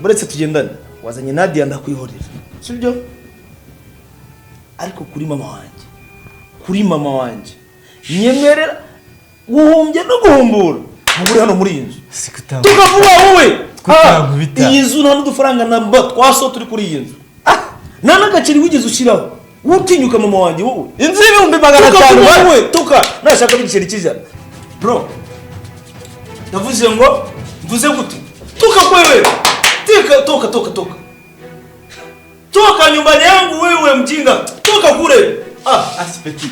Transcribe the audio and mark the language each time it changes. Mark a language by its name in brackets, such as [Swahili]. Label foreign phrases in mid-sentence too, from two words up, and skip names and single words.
[Kinyarwanda] Buretse tugendane wazanye Nadia ndakwihorera sibyo ariko kuri mama wanjye nyemerera guhumbye no guhumbura muri hano muri iyi nzu tukavuga wowe iyi nzu nta n'udufaranga namba twaso turi kuri iyi nzu nta n'agaceri wigeze ushyiraho utinyuka mama wanjye wowe inzu y'ibihumbi 500 [Swahili] wowe tuka nashaka bigiceri kijana bro [Kinyarwanda] ndavuze ngo mvuze gute [Swahili] tuka kwewe toka nyumbani yangu wewe mjinga toka kule Petit